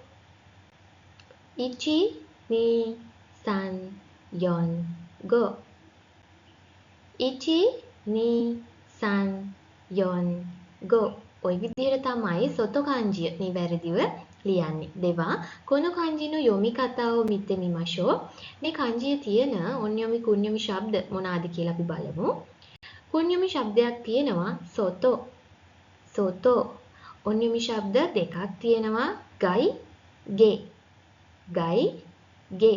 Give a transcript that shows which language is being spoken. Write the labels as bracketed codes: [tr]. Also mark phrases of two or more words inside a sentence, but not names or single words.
[si] 1 2 3 4 5. 1 2 3 4 5. ඔය විදිහට තමයි soto kanjiය නිවැරදිව ලියන්නේ. [ja] では この 漢字 の 読み方 を 見て みましょう. [si] මේ kanjiයේ තියෙන [ja] 音読み 訓読み [si] ශබ්ද මොනවාද කියලා අපි බලමු. kunyomi ශබ්දයක් තියෙනවා soto, soto. onyomi ශබ්ද දෙකක් තියෙනවා gai, ge, gai, ge.